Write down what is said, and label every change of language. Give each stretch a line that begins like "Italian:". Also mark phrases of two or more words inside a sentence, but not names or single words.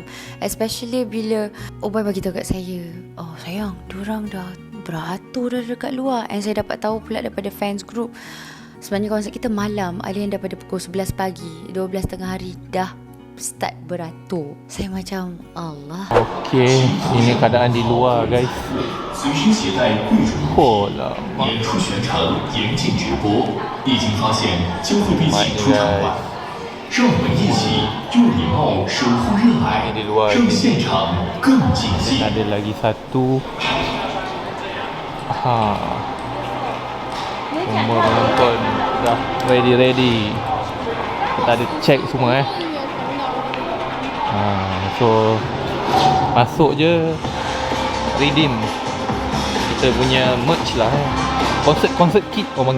Malay: Especially bila Ubay bagi tahu kat saya, oh sayang, diorang dah beratur dah dekat luar. And saya dapat tahu pula daripada fans group, sebenarnya konsert kita malam, ada yang daripada pukul 11 pagi, 12 tengah hari dah start beratur. Saya macam Allah. Okay, ini keadaan di luar guys.
Chinese: 随身携带贵重
Malay: Oh lama.
Chinese: 演出全程严禁直播，一经发现将会被请出场外。让我们一起用礼貌守护热爱，让现场更尽兴。
Malay: Ada lagi satu. Semua penonton dah ready. Kita ada check semua So masuk je, redeem kita punya merch lah
English: Concert kit
Malay: orang panggil.